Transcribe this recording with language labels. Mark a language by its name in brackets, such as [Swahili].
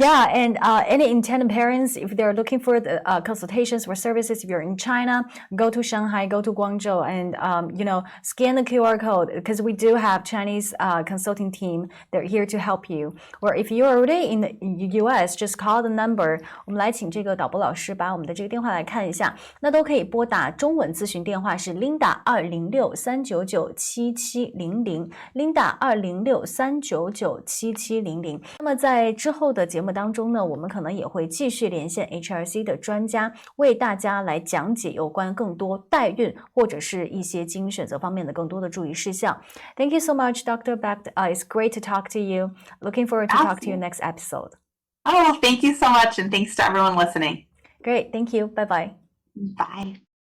[English] Yeah, and any intended parents, if they're looking for the consultations or services, if you're in China, go to Shanghai, go to Guangzhou, and scan the QR code, because we do have Chinese consulting team. They're here to help you. Or if you're already in the US, just call the number. [Chinese] 我们来请这个导播老师把我们的这个电话来看一下，那都可以拨打中文咨询电话是 Linda 206-399-7700 Linda 206-399-7700。那么在之后的节目当中呢，我们可能也会继续连线 HRC 的专家，为大家来讲解有关更多代孕或者是一些基因选择方面的更多的注意事项。 [English] Thank you so much, Dr. Becht. It's great to talk to you. Looking forward to talk to you next episode. Oh, thank you so much, and thanks to everyone listening. Great, thank you. Bye-bye. Bye.